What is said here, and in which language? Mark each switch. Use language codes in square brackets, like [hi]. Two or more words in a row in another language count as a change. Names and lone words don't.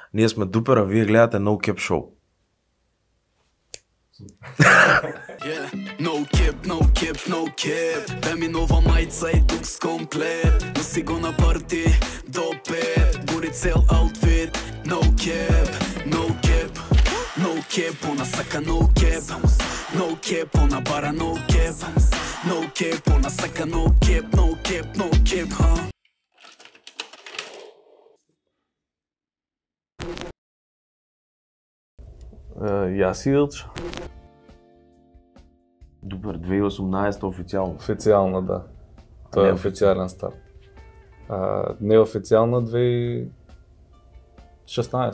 [mk] Ние сме Дупер, а вие гледате No Cap Show. [en] No cap, no cap, no cap. [mk] Дай ми нова майца и тук с комплет. Носи го на парти до 5. Гори цел аутфит. [en] No cap, no cap. No cap, [mk] она сака [en] no cap. No cap, [mk] она бара [en] no cap. No cap, [mk] она сака [en] no cap, no cap, no cap, huh? [mk] Јас и Илчо. Дупер, 2018 официално. Официјално, да. Тоа е официјален старт. Неофицијално 2016.